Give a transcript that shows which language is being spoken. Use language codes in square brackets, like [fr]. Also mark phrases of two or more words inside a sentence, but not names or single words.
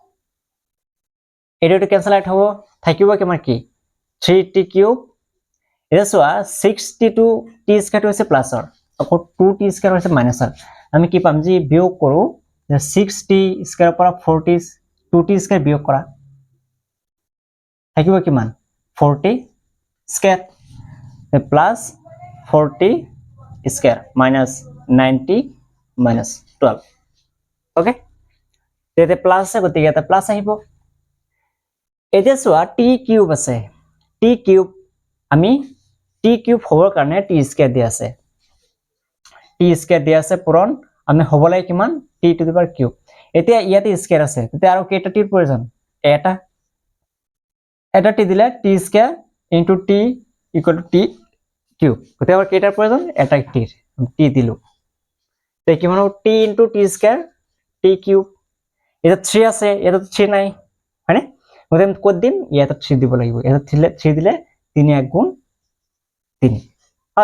[as] এটো ক্যান্সেল আউট হ'ব, থাকিব কিমান কি [en] 3t cube. [as] এটা চোৱা [en] 6t to t square [as] হৈছে প্লাসৰ, আকৌ [en] 2t square [as] হৈছে মাইনাসৰ। আমি কি পাম যে বিয়োগ কৰো, 6t স্কয়াৰৰ পৰা [en] 2t square [as] বিয়োগ কৰা, থাকিব কিমান [en] 4t square plus 4t square minus 9t minus 12, [as] ওকে। তেতে প্লাস আছে গতিকে এটা প্লাস আহিব। এতিয়া চোৱা t কিউব আছে, t কিউব আমি t কিউব হবৰ কাৰণে t স্কয়ার দি আছে, t স্কয়ার দি আছে পূৰণ, আমি হ'ব লাগে কিমান [en] t to the power cube. [as] এতিয়া ইয়াতে স্কয়ার আছে, তেতিয়া আৰু কেইটা টিৰ প্ৰয়োজন, এটা t দিলে [en] t square into t equal to t cube, [as] গতিকে আমাৰ কেইটাৰ প্ৰয়োজন, এটা টিৰ, t দিলো, তে কিমান হ'ব [en] t into t square t cube. [as] এটা 3 আছে, এটা 3 নাই হয়নে, গতিকে আমি কত দিম, ইয়াতে 3 দিব লাগিব, এটা 3 দিলে 3 1 গুণ 3 হল।